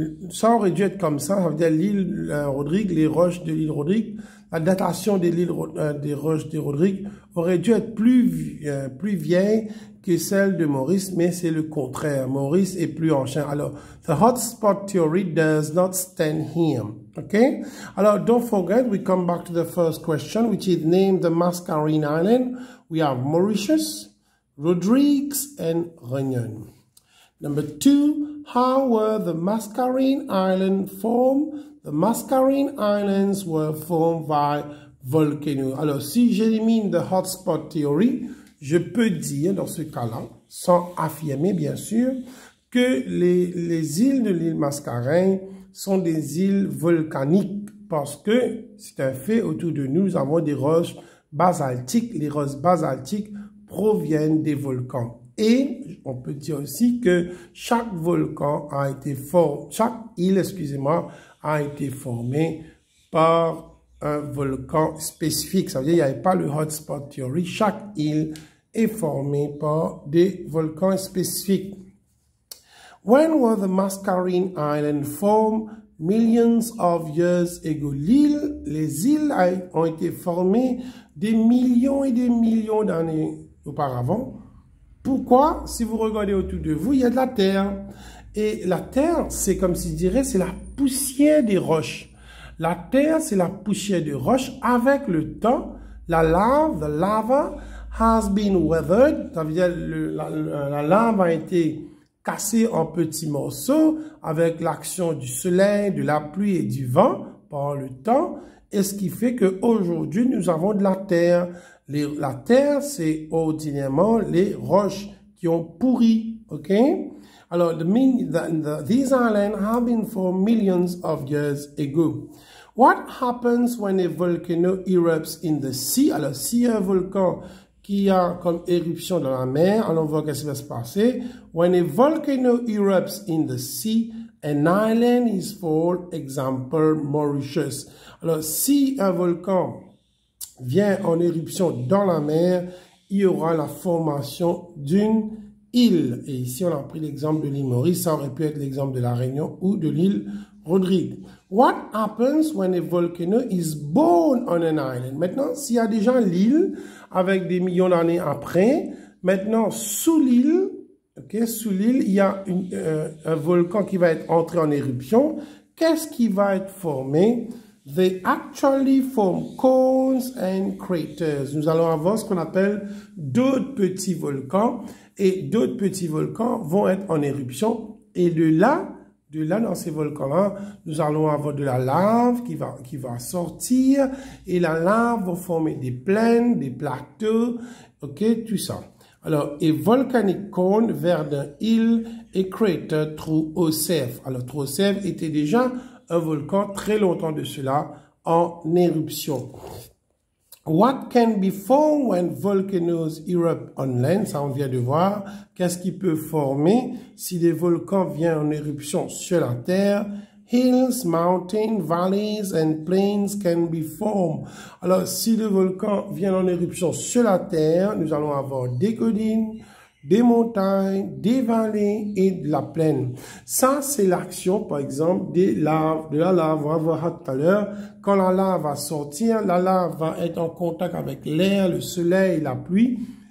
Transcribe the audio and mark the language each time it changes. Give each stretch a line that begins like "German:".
French: ça aurait dû être comme ça veut dire l'île Rodrigue, les roches de l'île Rodrigue, la datation des roches de Rodrigue aurait dû être plus vieille que celle de Maurice, mais c'est le contraire. Maurice est plus ancien. Alors,
English: the hotspot theory does not stand here. Okay, alors don't forget, we come back to the first question, which is name the Mascarene Island. We have Mauritius, Rodrigues, and Réunion. Number 2, how were the Mascarene Islands formed? The Mascarene Islands were formed by volcanoes.
French: Alors, si j'élimine the hotspot theory, je peux dire, dans ce cas-là, sans affirmer bien sûr, que les îles de l'île Mascarene sont des îles volcaniques parce que c'est un fait, autour de nous, nous avons des roches basaltiques. Les roches basaltiques proviennent des volcans. Et on peut dire aussi que chaque volcan a été formé, chaque île, excusez-moi, a été formée par un volcan spécifique. Ça veut dire qu'il n'y avait pas le hotspot theory. Chaque île est formée par des volcans spécifiques.
English: When were the Mascarene Islands formed? Millions of years ago.
French: Les îles ont été formées des millions et des millions d'années auparavant. Pourquoi? Si vous regardez autour de vous, il y a de la terre. Et la terre, c'est comme si je dirais, c'est la poussière des roches. La terre, c'est la poussière des roches. Avec le temps, la lave,
English: the lava, has been weathered.
French: Ça veut dire la lave a été cassée en petits morceaux avec l'action du soleil, de la pluie et du vent par le temps. Et ce qui fait qu'aujourd'hui, nous avons de la terre. La terre, c'est ordinairement les roches qui ont pourri. OK?
English: Alors, these islands have been formed millions of years ago. What happens when a volcano erupts in the sea?
French: Alors, s'il y a un volcan qui a comme éruption dans la mer, alors on voit qu'est-ce qui va se passer.
English: When a volcano erupts in the sea, an island is formed, example, Mauritius.
French: Alors, si un volcan vient en éruption dans la mer, il y aura la formation d'une île. Et ici, on a pris l'exemple de l'île Maurice, ça aurait pu être l'exemple de la Réunion ou de l'île Rodrigue.
English: What happens when a volcano is born on an island?
French: Maintenant, s'il y a déjà l'île avec des millions d'années après, maintenant, sous l'île, okay, sous l'île, il y a un volcan qui va être entré en éruption. Qu'est-ce qui va être formé?
English: They actually form cones and craters.
French: Nous allons avoir ce qu'on appelle d'autres petits volcans. Et d'autres petits volcans vont être en éruption. Et de là, dans ces volcans-là, nous allons avoir de la lave qui va sortir. Et la lave va former des plaines, des plateaux, ok, tout ça.
English: Alors, a volcanic cone vers d'un hill, a crater through Osef.
French: Alors, through Osef était déjà un volcan très longtemps de cela en éruption.
English: What can be formed when volcanoes erupt on land?
French: Ça, on vient de voir. Qu'est-ce qui peut former si des volcans viennent en éruption sur la terre?
English: Hills, mountains, valleys and plains can be formed.
French: Alors, si le volcan vient en éruption sur la terre, nous allons avoir des collines, des montagnes, des vallées et de la plaine. Ça, c'est l'action, par exemple, de la lave. On va voir tout à l'heure. Quand la lave va sortir, la lave va être en contact avec l'air, le soleil, la pluie.